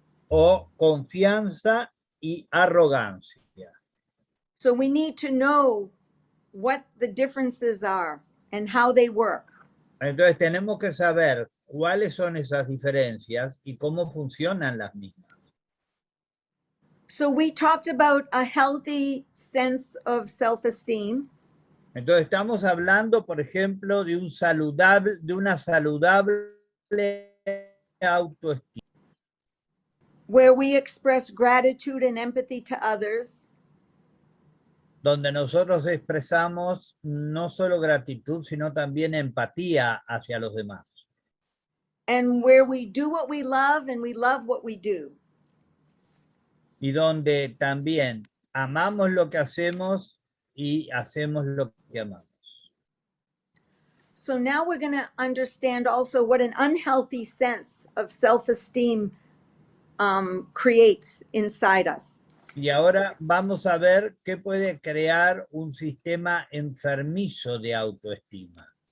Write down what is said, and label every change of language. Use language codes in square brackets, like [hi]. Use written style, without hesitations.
[es] O confianza y arrogancia. [en] So we need to know what the differences are and how they work. [es] Entonces tenemos que saber cuáles son esas diferencias y cómo funcionan las mismas. [en] So we talked about a healthy sense of self-esteem. [es] Entonces estamos hablando, por ejemplo, de una saludable autoestima, [en] Where we express gratitude and empathy to others, [es] donde nosotros expresamos no solo gratitud, sino también empatía hacia los demás. [en] and where we do what we love and we love what we do. [es] Y donde también amamos lo que hacemos y hacemos lo que amamos. [en] So now we're going to understand also what an unhealthy sense of self-esteem creates inside us. [es] Y ahora vamos a ver qué puede crear un sistema enfermizo de autoestima.